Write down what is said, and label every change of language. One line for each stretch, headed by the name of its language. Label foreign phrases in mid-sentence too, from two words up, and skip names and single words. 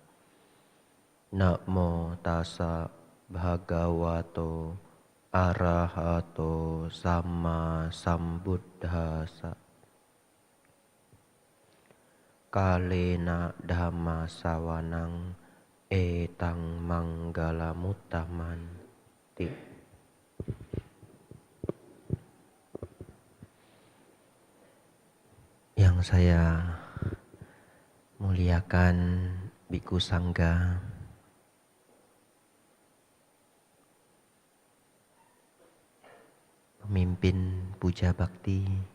Pali: Namo tassa bhagavato arahato sama sambuddhassa. Kalena dhamma sawanang etang manggala muttamanti.
Indonesian: Yang saya muliakan Biku Sangga, pemimpin puja bakti,